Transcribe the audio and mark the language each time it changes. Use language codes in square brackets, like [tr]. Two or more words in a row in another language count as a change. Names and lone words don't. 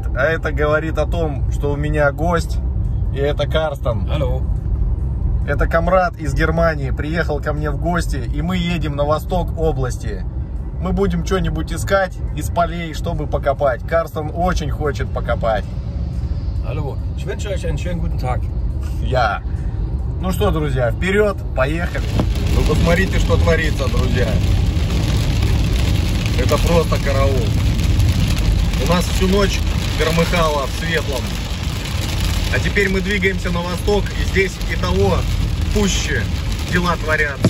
[ru] А это говорит о том, что у меня гость, и это Карстен. Алло. Это комрад из Германии, приехал ко мне в гости, и мы едем на восток области. Мы будем что-нибудь искать из полей, чтобы покопать. Карстен очень хочет покопать. [de] Hallo, ich wünsche euch einen schönen guten Tag. [ru] Я. Ну что, друзья, вперед, поехали. Вы посмотрите, что творится, друзья. Это просто караул. У нас всю ночь громыхало в светлом. А теперь мы двигаемся на восток, и здесь и того пуще дела творятся.